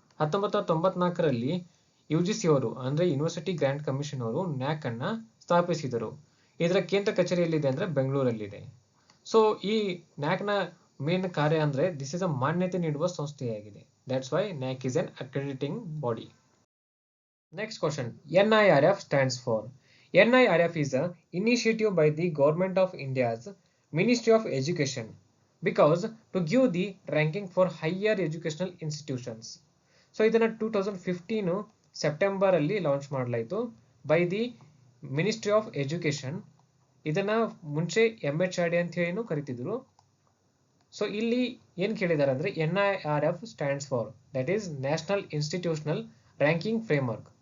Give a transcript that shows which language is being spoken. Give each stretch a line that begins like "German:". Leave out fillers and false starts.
Kannada: 1994ರಲ್ಲಿ UGC ಅವರು ಅಂದ್ರೆ university grant commission ಅವರು NAC ಅನ್ನ ಸ್ಥಾಪಿಸಿದರು. ಇದರ ಕೇಂದ್ರ ಕಚೇರಿಯಲ್ಲಿದೆ ಅಂದ್ರೆ ಬೆಂಗಳೂರಲ್ಲಿದೆ. ಸೊ ಈ NAC ನ ಮೇನ್ ಕಾರ್ಯ ಅಂದ್ರೆ
English: this is a
Kannada: ಮಾನ್ಯತೆ ನೀಡುವ ಸಂಸ್ಥೆಯಾಗಿದೆ.
English: That's why NAC is an accrediting body. Next question, NIRF stands for? NIRF is a initiative by the Government of India's Ministry of Education because to give the ranking for higher educational institutions.
Kannada: So ಇದನ್ನ 2015 September ಅಲ್ಲಿ launch ಮಾಡಲಾಯಿತು
English: By the ministry of education.
Kannada: ಇದನ್ನ ಮುಂಚೆ MHRD ಅಂತ ಹೇಳಿ ಕರಿತಿದ್ರು. So ಇಲ್ಲಿ ಏನು ಕೇಳಿದ್ದಾರೆ ಅಂದರೆ
English: NIRF stands for that is national institutional ranking framework.